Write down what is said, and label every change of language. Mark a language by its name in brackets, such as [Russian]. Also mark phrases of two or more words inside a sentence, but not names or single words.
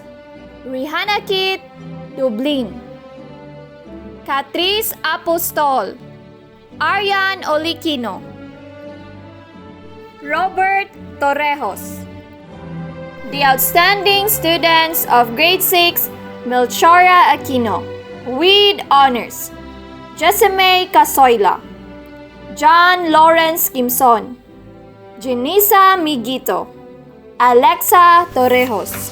[English] Rihanna Kit Dublin. Catrice Apostol. Arian Olikino. Robert Torrejos. The outstanding students of Grade 6 Melchora Aquino with honors. Jesime Casoyla. John Lawrence Kimson. Janisa Miguito. Alexa Torrejos.